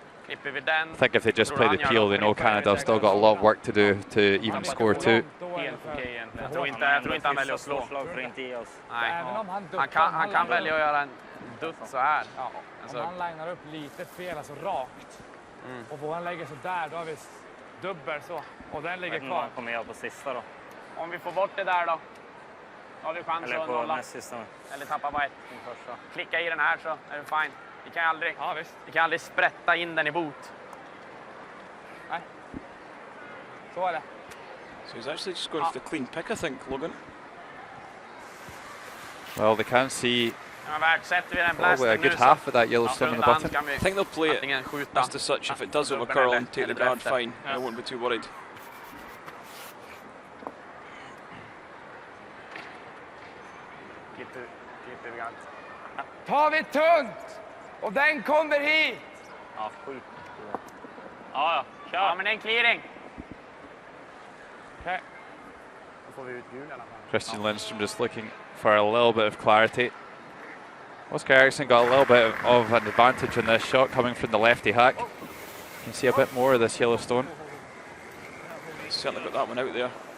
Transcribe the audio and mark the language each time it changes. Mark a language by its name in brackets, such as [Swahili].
[English] I think if they just play the peel, they know Canada have still got a lot of work to do to even score 2. [Swedish] Jag tror inte han väljer att slå. Nej. Han kan välja att göra en dutt så här. Om han linar upp lite fel, alltså rakt, och våran lägger så där, då har vi dubbel så, och den ligger kvar. Kommer jag på sista då? Om vi får bort det där då har vi chans att nolla. Eller tappa bara 1. Klicka i den här så är det fine. Vi kan aldrig sprätta in den i bot. Nej. Så är det. [English] So he's actually just going for the clean pick, I think, Logan. Well, they can see probably a good half of that Yellowstone in the button. I think they'll play it just as such. If it does overcurl and take the guard, fine. I won't be too worried. [Swedish] Tar vi tunt och den kommer hit. Ja, skit. Ja, kör. Ja, men det är en clearing. Okay. Då får vi ut hjul i alla fall. [English] Christian Lindstrom just looking for a little bit of clarity. Oscar Eriksson got a little bit of an advantage in this shot coming from the lefty hack. You can see a bit more of this Yellowstone. Certainly got that one out there.